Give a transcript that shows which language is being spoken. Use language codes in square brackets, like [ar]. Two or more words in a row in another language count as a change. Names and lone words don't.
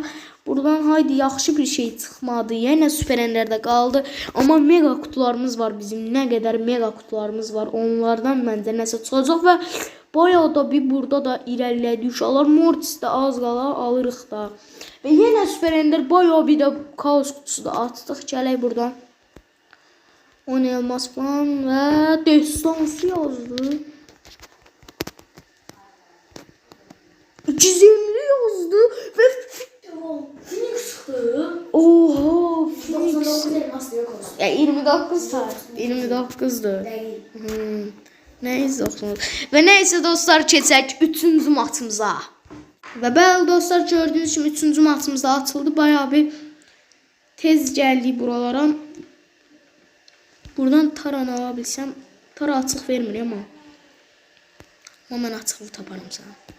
[az] Buradan haydi, yaxşı bir şey çıxmadı. Yenə Super Ender'də qaldı. Amma mega kutularımız var bizim. Nə qədər mega kutularımız var. Onlardan məncə nəsə çıxacaq və bayağı da bir burada da irəlilədi uşaqlar. Mortis də az qala alırıq da. Və yenə Super Ender bayağı bir də kaos kutusu da atdıq. Gələk buradan. [tr] Oynayılmaz falan ve destansı yazdı. 250 yazdı ve Phoenix çıktı. Oha, Phoenix. Ya 29 saat. [az] 29'du. Neyse neyse dostlar, keçək 3-cü matımıza. Və bəli dostlar, gördüğünüz kimi 3-cü matımızda atıldı. Bayağı bir tez gəldik buralara. Buradan Taranı alabilsəm. Tara açıq vermir amma. Amma mən açıqlı taparım sana.